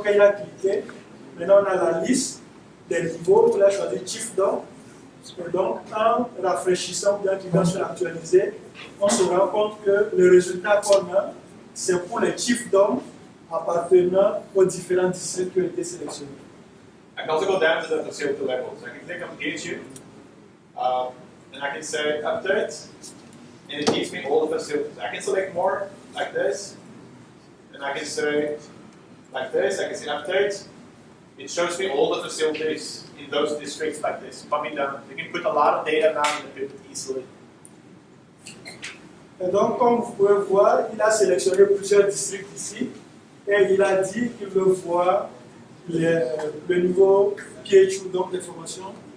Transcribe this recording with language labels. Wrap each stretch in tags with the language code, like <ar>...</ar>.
<fr>Quand il a cliqué, maintenant on a la liste des niveaux. Il a choisi chiefdom. Et donc, en rafraîchissant, bien qu'il va se actualiser, on se rend compte que le résultat qu'on a, c'est pour les chiefdoms appartenant aux différents districts qui ont été sélectionnés.</fr> <en>I can also go down to the facility level. So I can click on DHU, and I can say update, and it gives me all the facilities. I can select more, like this, and I can say like this. I can say update. It shows me all the facilities in those districts like this. Pop it down. You can put a lot of data now in the pivot easily.</en> <fr>Et donc, comme vous pouvez voir, il a sélectionné plusieurs districts ici, et il a dit qu'il veut voir le niveau DHIS2, donc les formations.</fr>